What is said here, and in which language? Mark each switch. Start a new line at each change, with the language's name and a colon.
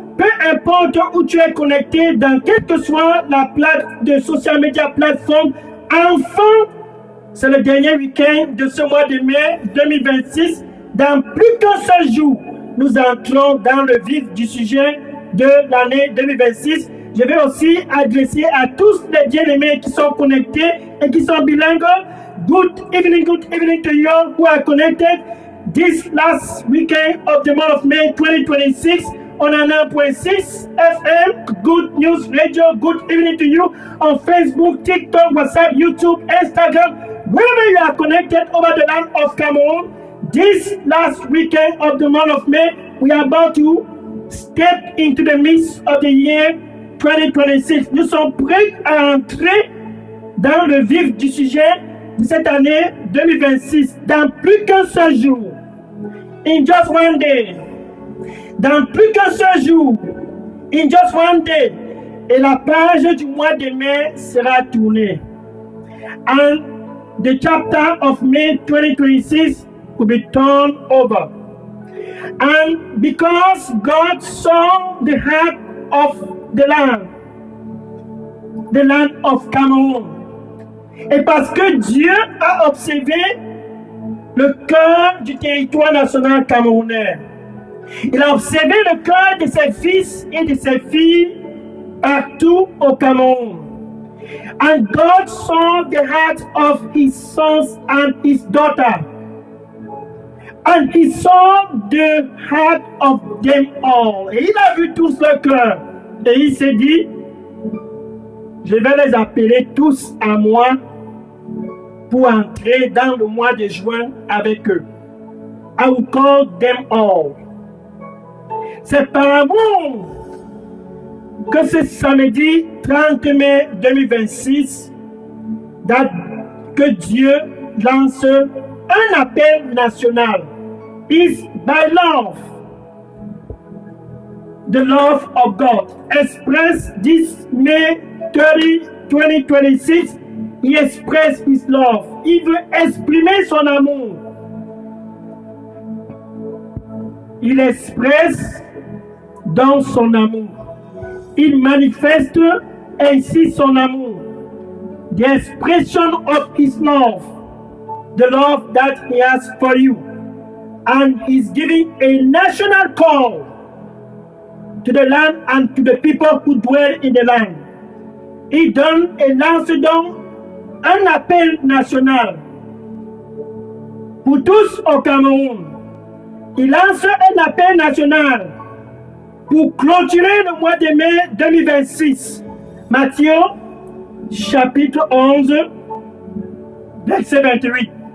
French: Peu importe où tu es connecté, dans quelle que soit la plateforme de social media plateforme, enfin, c'est le dernier week-end de ce mois de mai 2026. Dans plus qu'un seul jour, nous entrons dans le vif du sujet de l'année 2026. Je vais aussi adresser à tous les bien-aimés qui sont connectés et qui sont bilingues.
English: Good evening to you who are connected this last weekend of the month of May 2026 on 9.6 FM. Good News Radio. Good evening to you on Facebook, TikTok, WhatsApp, YouTube, Instagram. Wherever you are connected over the land of Cameroon, this last weekend of the month of May, we are about to step into the midst of the year 2026.
French: Nous sommes prêts à entrer dans le vif du sujet de cette année 2026 dans plus qu'un seul jour.
English: In just one day.
French: Dans plus qu'un seul jour.
English: In just one day.
French: Et la page du mois de mai sera tournée.
English: And the chapter of May 2026 will be turned over. And because God saw the heart of the land of Cameroon.
French: Et parce que Dieu a observé le cœur du territoire national camerounais. Il a observé le cœur de ses fils et de ses filles partout au Cameroun.
English: And God saw the heart of his sons and his daughters. And he saw the heart of them all.
French: Et il a vu tous leur cœur. Et il s'est dit, je vais les appeler tous à moi pour entrer dans le mois de juin avec eux.
English: I will call them all.
French: C'est par amour que ce samedi 30 mai 2026, que Dieu lance un appel national.
English: It's by love. The love of God expressed this May 30, 2026. He expressed his love.
French: Il veut exprimer son amour. Il expresse dans son amour. Il manifeste ainsi son amour.
English: The expression of his love. The love that he has for you. And he's giving a national call to the land and to the people who dwell in the land.
French: Il donne et lance donc un appel national pour tous au Cameroun. Il lance un appel national pour clôturer le mois de mai 2026. Matthieu, chapitre 11, verset 28.